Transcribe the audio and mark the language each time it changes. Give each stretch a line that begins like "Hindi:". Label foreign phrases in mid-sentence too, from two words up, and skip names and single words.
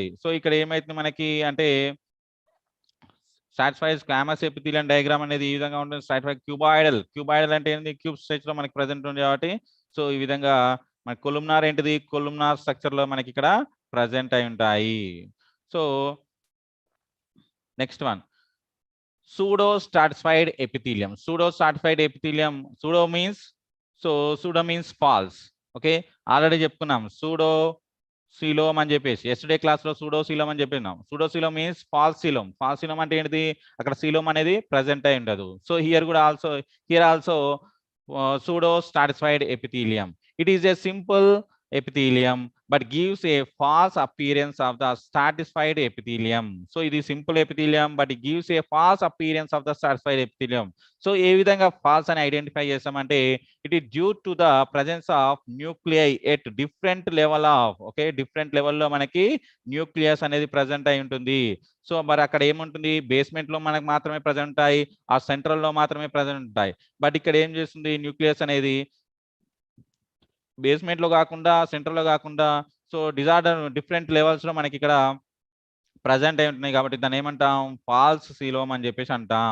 Telugu: సో ఇక్కడ ఏమైతుంది మనకి అంటే
English: stratified squamous epithelium diagram
Telugu: అనేది ఈ విధంగా ఉంటుంది.
English: stratified cuboidal
Telugu: అంటే ఏంటి,
English: cube structure
Telugu: లో మనకి ప్రెసెంట్ ఉంది కాబట్టి సో ఈ విధంగా మన కొలుమ్నార్ ఏంటిది,
English: columnar structure
Telugu: లో మనకి ఇక్కడ ప్రెసెంట్ అయి ఉంటాయి.
English: so next one pseudo stratified epithelium. Pseudo means false. okay, already
Telugu: చెప్పుకున్నాం
English: pseudo coelom
Telugu: అని చెప్పేసి
English: yesterday class
Telugu: లో
English: pseudo coelom
Telugu: అని చెప్పినాం.
English: pseudo coelom means false coelom. false coelom
Telugu: అంటే ఏంటిది, అక్కడ సీలోమ్ అనేది ప్రెసెంట్ అయి ఉండదు.
English: so here also pseudo stratified epithelium. It is a simple epithelium but gives a false appearance of the stratified epithelium. So it is simple epithelium but it gives a false appearance of the stratified epithelium. So
Telugu: ఏ విధంగా ఫాల్స్ అని ఐడెంటిఫై చేస్తామంటే
English: it is due to the presence of nuclei at different level of, okay different
Telugu: లెవెల్లో మనకి న్యూక్లియస్ అనేది ప్రెసెంట్ అయి ఉంటుంది. సో మరి అక్కడ ఏముంటుంది, బేస్మెంట్ లో మనకు మాత్రమే ప్రెసెంట్ ఉంటాయి, ఆ సెంట్రల్ లో మాత్రమే ప్రెసెంట్ ఉంటాయి. బట్ ఇక్కడ ఏం చేస్తుంది, న్యూక్లియస్ అనేది బేస్మెంట్ లో కాకుండా సెంట్రల్ లో కాకుండా
English: so disorder different levels
Telugu: లో మనకి ఇక్కడ ప్రజెంట్ అయి ఉంటున్నాయి కాబట్టి దాన్ని ఏమంటాం,
English: false coelom
Telugu: అని చెప్పేసి అంటాం.